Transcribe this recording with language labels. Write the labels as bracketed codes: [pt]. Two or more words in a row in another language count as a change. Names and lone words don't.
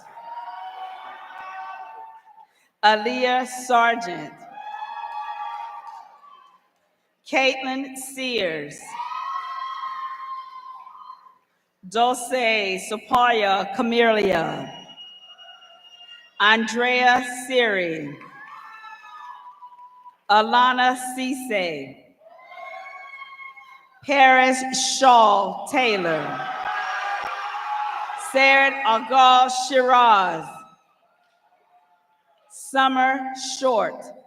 [en] Aaliyah Sargent. Caitlin Sears. Dulce Sopalia Camelia. Andrea Siri. Alana Cisse. Paris Shaw Taylor. Sarid Agal Shiraz. Summer Short.